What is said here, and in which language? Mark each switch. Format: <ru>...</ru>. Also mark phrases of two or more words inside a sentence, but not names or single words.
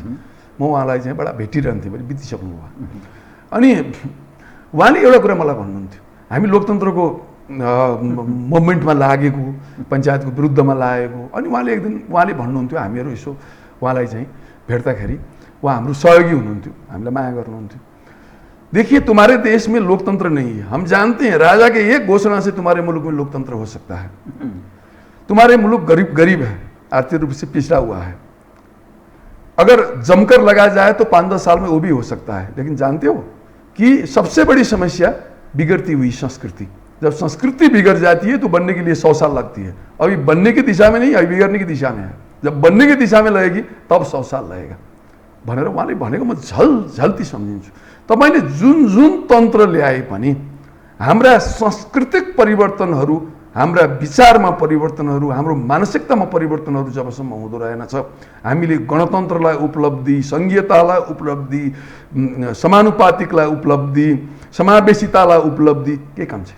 <ne>म उहाँलाई चाहिँ बडा भेटिरहन्थेँ, मैले बितिसक्नु भयो। अनि उहाँले एउटा कुरा मलाई भन्नुहुन्थ्यो, हामी लोकतन्त्रको मुभमेन्टमा लागेको, पञ्चायतको विरुद्धमा लागेको। अनि उहाँले भन्नुहुन्थ्यो, हामीहरू यसो उहाँलाई चाहिँ भेट्दाखेरि उहाँ हाम्रो सहयोगी हुनुहुन्थ्यो, हामीलाई माया गर्नुहुन्थ्यो।</ne> <hi>देखिए तुम्हारे देश में लोकतंत्र नहीं है, हम जानते हैं, राजा के एक घोषणा से तुम्हारे मुल्क में लोकतंत्र हो सकता है। तुम्हारे मुल्क गरीब है, आर्थिक रूप से पिछड़ा हुआ है, अगर जमकर लगाया जाए तो 5-10 साल में वो भी हो सकता है। लेकिन जानते हो कि सबसे बड़ी समस्या बिगड़ती हुई संस्कृति। जब संस्कृति बिगड़ जाती है तो बनने के लिए 100 साल लगती है। अभी बनने की दिशा में नहीं, अभी बिगड़ने की दिशा में है। जब बनने की दिशा में लगेगी तब 100 साल लगेगा</hi> <ne>भनेर उहाँले भनेको म झल्ती सम्झिन्छु। तपाईँले जुन जुन तन्त्र ल्याए पनि हाम्रा सांस्कृतिक परिवर्तनहरू, हाम्रा विचारमा परिवर्तनहरू, हाम्रो मानसिकतामा परिवर्तनहरू जबसम्म हुँदो रहेनछ, हामीले गणतन्त्रलाई उपलब्धि, सङ्घीयतालाई उपलब्धि, समानुपातिकलाई उपलब्धि, समावेशितालाई उपलब्धि के काम छ।</ne>